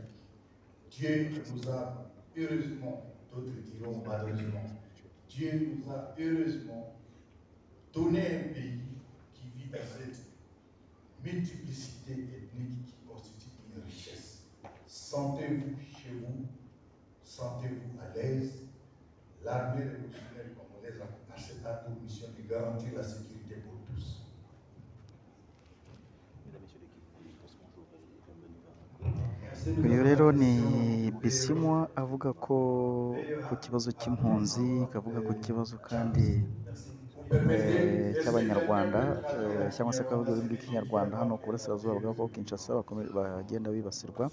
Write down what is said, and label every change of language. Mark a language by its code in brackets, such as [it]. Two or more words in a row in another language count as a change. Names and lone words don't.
[fr] Dieu nous a heureusement, d'autres diront malheureusement, Dieu nous a heureusement donné un pays qui vit dans cette multiplicité ethnique qui constitue une richesse. Sentez-vous chez vous, sentez-vous à l'aise. L'armée révolutionnaire congolaise a pour mission de garantir la sécurité pour tous. [rw] uyu rero ni Bisimwa avuga ko ku kibazo cy'impunzi, akavuga ku kibazo kandi cy'abanyarwanda cyangwa se akavuga ururimi rw'ikinyarwanda hano ku burasirazuba bwa Congo Kinshasa bagenda bibasirwa.